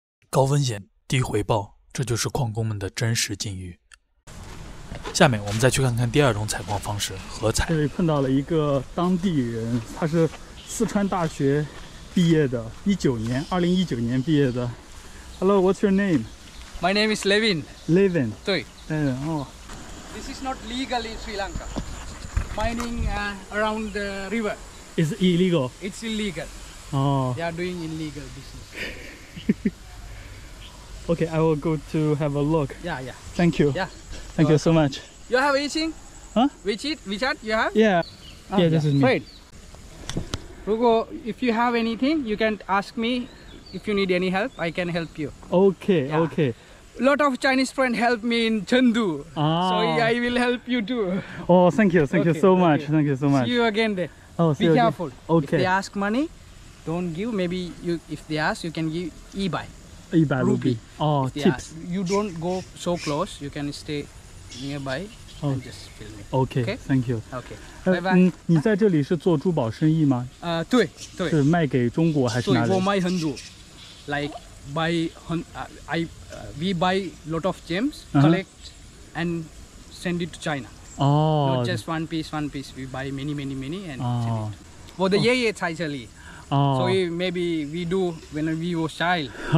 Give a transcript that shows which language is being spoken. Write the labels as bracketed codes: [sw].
[zh] 高风险低回报，这就是矿工们的真实境遇。下面我们再去看看第2种采矿方式——合采。这里碰到了一个当地人，他是四川大学毕业的，2019年毕业的。 [en] Hello, what's your name? My name is Levin. Levin. [zh] 对。哦。 [en] This is not legal in Sri Lanka. Mining around the river. It's illegal. It's illegal. Oh. They are doing illegal business. Okay, I will go to have a look. Yeah. Thank you. Yeah. Thank you so much. You have anything? Huh? WeChat you have? Yeah. Yeah, this is me. Great. If you have anything, you can ask me. If you need any help, I can help you. Okay, Yeah. okay. A lot of Chinese friends help me in Chengdu. So I will help you too. Oh, thank you so much. Okay. Thank you so much. See you again there. Oh, see Be you again. careful. Okay. If they ask money, don't give. Maybe if they ask, you can give e-buy. [zh] 100 卢比. [en] Oh, If they tips. ask, you don't go so close. You can stay nearby and just film me. Okay, Okay. thank you. Okay. Bye bye. [zh] 你在这里是做珠宝生意吗？对，是卖给中国还是哪里？我卖很多 [en] ，like we buy lot of gems, collect and send it to China. Not just one piece. We buy many and send it. [zh] 我的爷爷在这里。所以 [en] maybe we do when we were child.